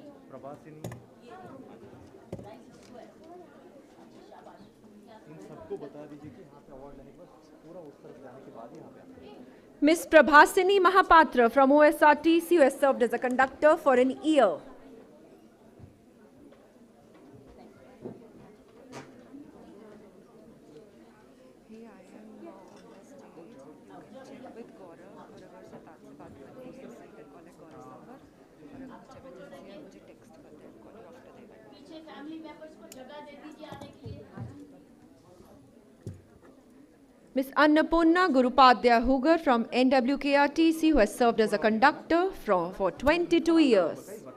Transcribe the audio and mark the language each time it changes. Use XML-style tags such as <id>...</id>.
<hi>प्रभासिनी इन सबको बता दीजिए कि यहाँ पे अवार्ड लेने के बाद पूरा उस तरफ जाने के बाद ही यहाँ पे</hi> <en>Miss Prabhasini Mahapatra from OSRTC, who has served as a conductor for an year.</en> <hi>पीछे फैमिली मेंबर्स को जगह दे दीजिए आने के लिए।</hi> <en>Miss Annapurna Gurupadya Hugar from NWKRTC, who has served as a conductor for 22 years.</en>